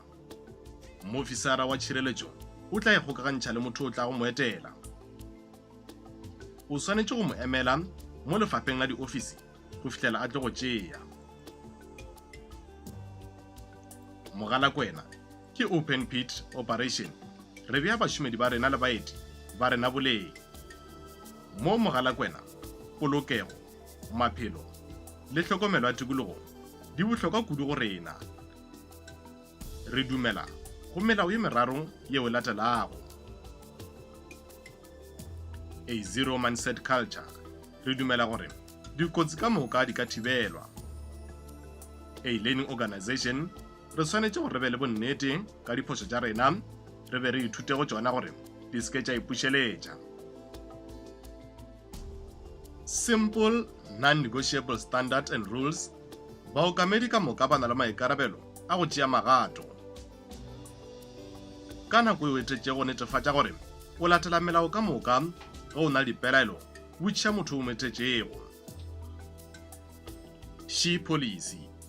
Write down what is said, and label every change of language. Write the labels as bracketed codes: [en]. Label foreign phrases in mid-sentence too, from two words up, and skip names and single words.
[nso] Moofisara wa tšhireletšo o tla ikgokagantšha le motho o tla go mo etela. O swanetše go mo emela mo lefapheng la diofisi go fihlela a tle go tšea. [en] Mogalakwena ke open pit operation. [nso] Re bea bašomedi ba rena le baeti ba rena boleng. Mo Mogalakwena polokego, maphelo le tlhokomelo ya tikologo di bohlokwa kudu go rena. Re dumela go melao ye meraro yeo e latelago. [en] A zero mindset culture. [nso] Re dumela gore dikotsi ka moka di ka thibelwa. [en] A learning organization. [nso] Re swanetše gore re be le bonnete ka diphoso tša rena, re be re ithute go tšona gore di seke tša ipušeletša. [en] Simple, non-negotiable standards and rules. [nso] Baokamedi ka moka ba na le maikarabelo a go tšea magato. Ka nako eo e tletše go netefatša gore o latela melao ka moka ge o na le dipelaelo o tšea motho o metetšego. [en] She policy.